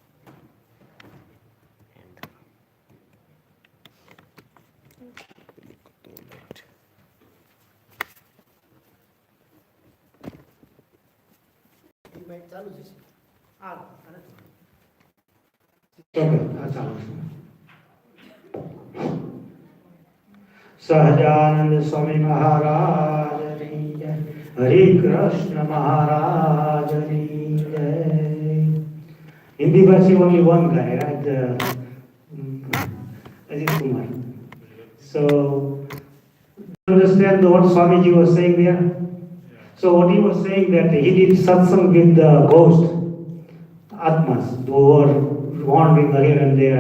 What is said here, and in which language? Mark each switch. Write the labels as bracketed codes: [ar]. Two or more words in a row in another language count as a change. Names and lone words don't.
[gu] એ બાઈક ચાલુ છે આ [hi] सहजानंद स्वामी महाराज की जय. हरे कृष्ण महाराज की जय. [en] Hindi verse only one guy, right? Ajit Kumar. So, understand what Swamiji was saying there? So what he was saying that he did satsang with the ghost, Atmas, who were wandering here and there.